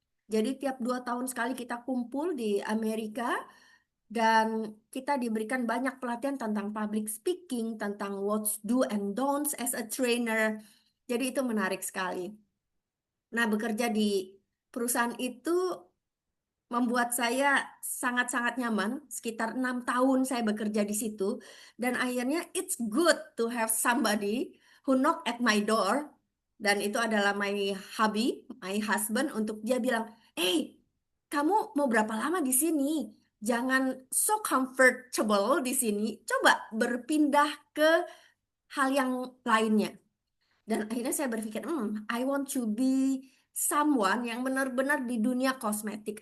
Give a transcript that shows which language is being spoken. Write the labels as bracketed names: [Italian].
[Indonesian] Jadi tiap 2 tahun sekali kita kumpul di Amerika dan kita diberikan banyak pelatihan tentang public speaking, tentang [English] what's do and don'ts as a trainer. [Indonesian] Jadi itu menarik sekali. Nah, bekerja di perusahaan itu membuat saya sangat-sangat nyaman. Sekitar 6 tahun saya bekerja di situ. Dan akhirnya [English] it's good to have somebody who knock at my door. [Indonesian] Dan itu adalah [English] my hubby, my husband, [Indonesian] untuk dia bilang, "Hey, kamu mau berapa lama di sini? Jangan [English] so comfortable [Indonesian] di sini. Coba berpindah ke hal yang lainnya." Dan akhirnya saya berpikir, [English] I want to be someone [Indonesian] yang benar-benar di dunia kosmetik.